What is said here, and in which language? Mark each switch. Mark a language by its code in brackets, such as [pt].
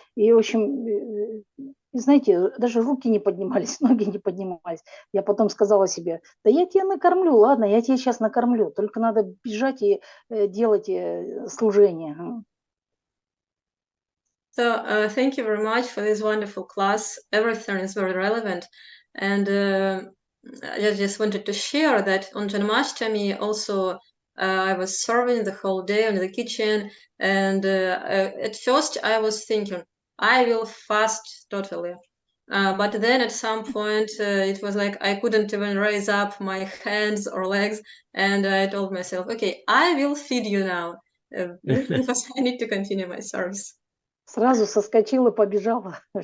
[ru] И, в общем, знаете, даже руки не поднимались, ноги не поднимались. Я потом сказала себе, да я тебя накормлю, ладно, я тебя сейчас накормлю, только надо бежать и делать служение. [en] So thank you very much for this wonderful class. Everything is very relevant. And I just wanted to share that on Janmashtami also I was serving the whole day in the kitchen. And at first I was thinking, I will fast totally. But then at some point it was like I couldn't even raise up my hands or legs. And I told myself, okay, I will feed you now because I need to continue my service. [ru] Сразу соскочила, побежала.